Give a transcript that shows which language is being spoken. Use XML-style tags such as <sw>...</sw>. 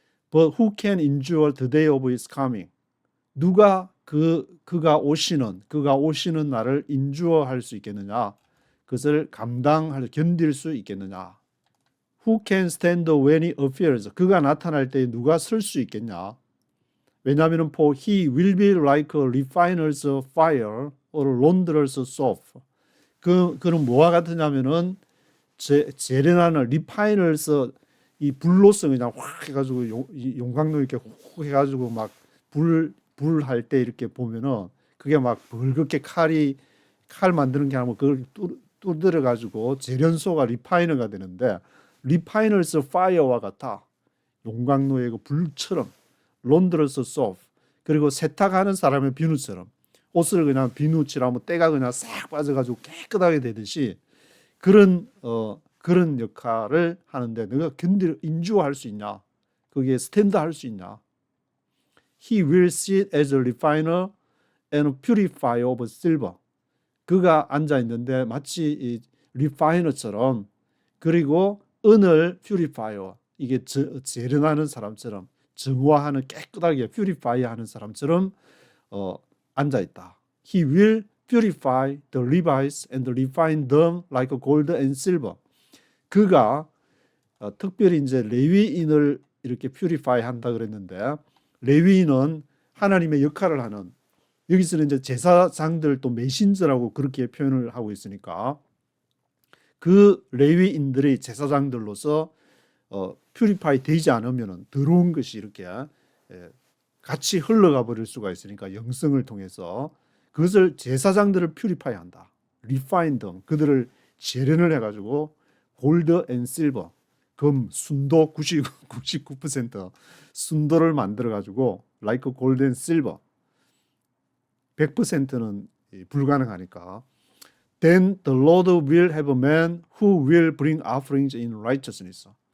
<en>But who can endure the day of his coming?</en> <ko>누가 그가 오시는 날을 인주어할 수 있겠느냐? 그것을 견딜 수 있겠느냐?</ko> <en>Who can stand when he appears?</en> <ko>그가 나타날 때 누가 설 수 있겠냐? 왜냐하면</ko> <en>for he will be like a refiner's fire or launderer's soap.</en> <ko>그는 뭐와 같으냐면은 재련하는 리파이너스 이 불로서 그냥 확 해가지고 용광로 이렇게 확 해가지고 막 불 할 때 이렇게 보면은 그게 막 벌겋게 칼 만드는 게 아니고 그걸 뚫들어 가지고 재련소가 리파이너가 되는데 리파이너스 파이어와 같아. 용광로의 그 불처럼 론드러스 소프. 그리고 세탁하는 사람의 비누처럼 옷을 그냥 비누칠하면 때가 그냥 싹 빠져가지고 깨끗하게 되듯이 그런 역할을 하는데 너가 인주할 수 있냐? 거기에 스탠드 할 수 있냐?</ko> <en>He will sit as a refiner and purifier of silver.</en> <ko>그가 앉아 있는데 마치 이 리파이너처럼 그리고 은을 퓨리파이어 이게 재련하는 사람처럼 정화하는 깨끗하게 퓨리파이하는 사람처럼 앉아 있다.</ko> <en>He will purify the Levites and refine them like gold and silver.</en> <ko>그가 특별히 이제 레위인을 이렇게 퓨리파이 한다 그랬는데 레위인은 하나님의 역할을 하는 여기서는 이제 제사장들 또 메신저라고 그렇게 표현을 하고 있으니까 그 레위인들이 제사장들로서 퓨리파이 되지 않으면 더러운 것이 이렇게 같이 흘러가 버릴 수가 있으니까 영성을 통해서 그것을 제사장들을 퓨리파이 한다. 리파인 등 그들을 재련을 해가지고 골드 앤 실버 금, 순도 99% 순도를 만들어가지고</ko> <en>like gold and silver</en> <ko>100%는 불가능하니까</ko> <en>Then the Lord will have a man who will bring offerings in righteousness.</en>